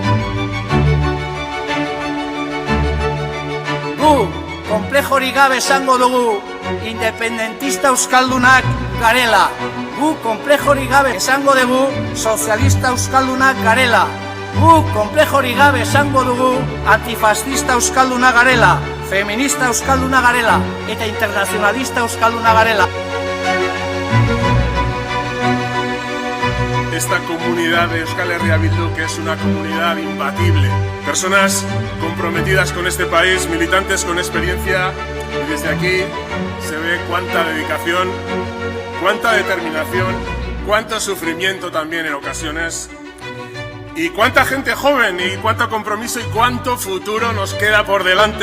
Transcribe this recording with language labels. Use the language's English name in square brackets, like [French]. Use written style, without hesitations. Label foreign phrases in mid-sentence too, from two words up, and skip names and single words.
[Basque] Gu, konplejorik gabe esango dugu, independentista euskaldunak garela. Gu, konplejorik gabe esango dugu, sozialista euskaldunak garela. Gu, konplejorik gabe esango dugu, antifascista euskalduna garela, feminista euskalduna garela eta internacionalista euskalduna garela. [Spanish] Esta comunidad de Euskal Herria Bildu, que es una comunidad imbatible. Personas comprometidas con este país, militantes con experiencia, y desde aquí se ve cuánta dedicación, cuánta determinación, cuánto sufrimiento también en ocasiones, y cuánta gente joven, y cuánto compromiso y cuánto futuro nos queda por delante.